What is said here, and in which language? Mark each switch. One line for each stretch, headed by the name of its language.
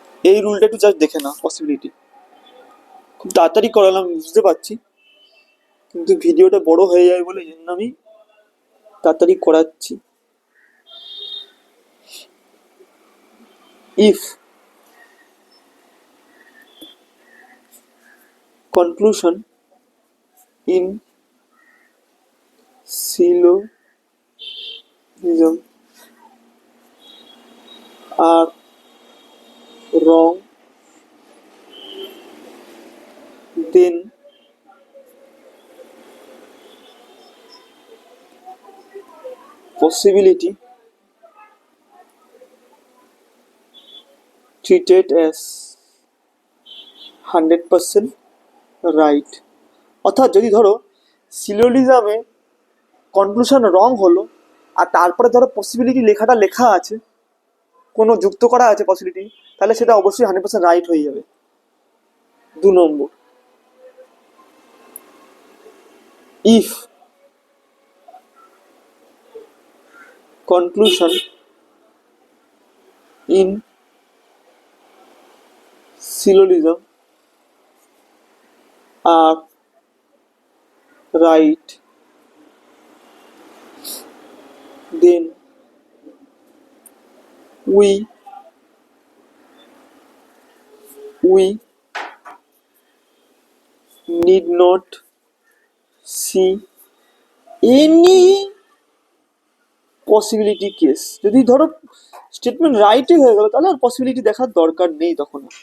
Bangla: এই রুলটা একটু জাস্ট দেখে না, পসিবিলিটি খুব তাড়াতাড়ি করালাম বুঝতে পারছি, কিন্তু ভিডিওটা বড় হয়ে যায় বলে এই জন্য আমি তাড়াতাড়ি করাচ্ছি।
English: If conclusion in syllogism are wrong, then possibility treated as 100% right।
Bangla: অর্থাৎ যদি ধরো সিলোজিজমে কনক্লুশন রং হলো আর তারপরে ধরো পসিবিলিটি লেখাটা লেখা আছে, কোনো যুক্ত করা আছে পসিবিলিটি, তাহলে সেটা অবশ্যই 100% রাইট হয়ে যাবে। 2 নম্বর, if
English: conclusion in syllogism are right, then we need not see any possibility case,
Bangla: যদি ধরো স্টেটমেন্ট রাইটই হয়ে গেল তাহলে আর পসিবিলিটি দেখার দরকার নেই তখন।